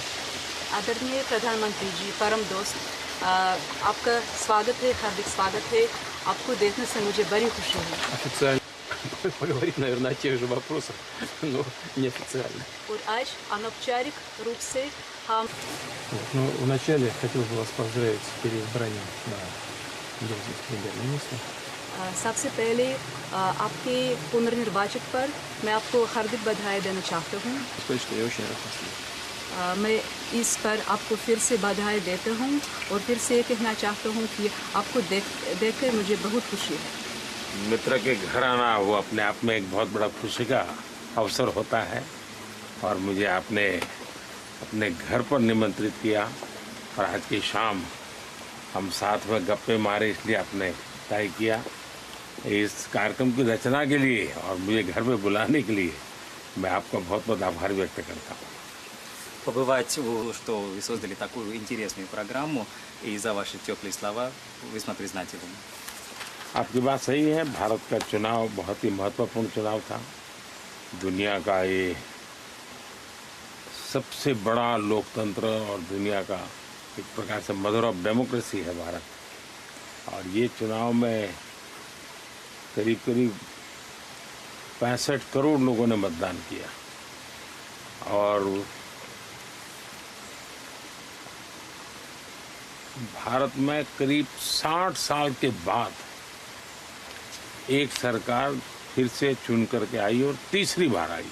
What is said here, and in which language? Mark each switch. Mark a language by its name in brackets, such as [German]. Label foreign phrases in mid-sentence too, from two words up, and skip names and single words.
[Hindi] आदरणीय प्रधानमंत्री जी, परम दोस्त, आपका स्वागत है, हार्दिक स्वागत है। आपको देखने से मुझे बड़ी खुशी है। [Russian] Официально поговорить, наверное, о тех же вопросах, но неофициально. [Hindi] और आज अनौपचारिक रूप से हम [Russian] Ну, вначале хотел бы вас поздравить с переизбранием на должность премьер-министра. [Hindi] सबसे पहले आपके पुनर्निर्वाचित पर मैं आपको हार्दिक बधाई देना चाहता हूँ। [Russian] Сказать, что я очень рад вас видеть. [Hindi] मैं इस पर आपको फिर से बधाई देता हूँ और फिर से कहना चाहता हूँ कि आपको देखकर मुझे बहुत खुशी है। मित्र के घर आना वो अपने आप में एक बहुत बड़ा खुशी का अवसर होता है और मुझे आपने अपने घर पर निमंत्रित किया और आज की शाम हम साथ में गप्पे मारे, इसलिए आपने तय किया। इस कार्यक्रम की रचना के लिए और मुझे घर पे बुलाने के लिए मैं आपका बहुत बहुत आभार व्यक्त करता हूँ। [Russian] Побывать, что вы создали такую интересную программу, и за ваши теплые слова весьма признателен. [Hindi] आपकी बात सही है। भारत का चुनाव बहुत ही महत्वपूर्ण चुनाव था। दुनिया का ये सबसे बड़ा लोकतंत्र और दुनिया का एक प्रकार से [English] mother of democracy [Hindi] है भारत। और ये चुनाव में करीब करीब 65 करोड़ लोगों ने मतदान किया और भारत में करीब 60 साल के बाद एक सरकार फिर से चुन करके आई और तीसरी बार आई।